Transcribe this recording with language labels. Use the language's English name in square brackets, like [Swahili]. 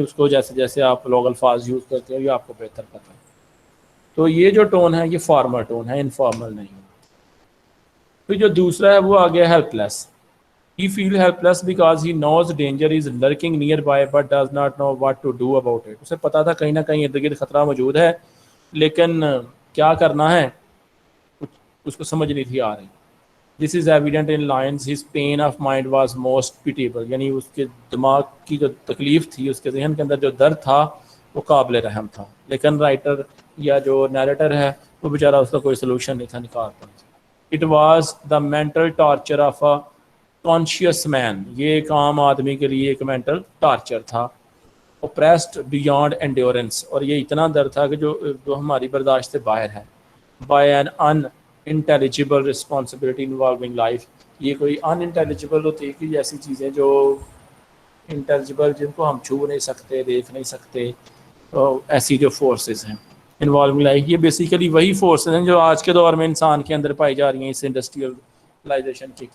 [Urdu] اس کو جیسے جیسے آپ لوگ الفاظ یوز کرتے ہو یہ آپ کو بہتر پتہ ہے. تو یہ جو ٹون ہے یہ فارمل ٹون ہے، انفارمل نہیں. پھر جو دوسرا ہے وہ آ گیا help less. [English] He feel helpless because he knows danger is lurking nearby but does not know what to do about it. [Urdu] اسے پتا تھا کہیں نہ کہیں ارد گرد خطرہ موجود ہے لیکن کیا کرنا ہے اس کو سمجھ نہیں تھی آ رہی. [English] This is evident in lines. His pain of mind was most pitiable. [Urdu] یعنی اس کے دماغ کی جو تکلیف تھی, اس کے ذہن کے اندر جو درد تھا وہ قابل رحم تھا, لیکن رائٹر یا جو نیریٹر ہے وہ بیچارہ اس کا کوئی سلوشن نہیں تھا نکال پا. [English] It was the mental torture of a conscious man. [Urdu] یہ ایک عام آدمی کے لیے ایک مینٹل ٹارچر تھا. [English] oppressed beyond endurance. [Urdu] اور یہ اتنا درد تھا کہ جو ہماری برداشت سے باہر ہے. [English] by an unintelligible responsibility involving life. [Urdu] یہ کوئی unintelligible ہوتی ہے کہ ایسی چیزیں جو intelligible جن کو ہم چھو نہیں سکتے, دیکھ نہیں سکتے, ایسی جو فورسز ہیں انوالونگ لائف. یہ بیسیکلی وہی فورسز ہیں جو آج کے دور میں انسان کے اندر پائی جا رہی ہیں اس انڈسٹریلائزیشن کے.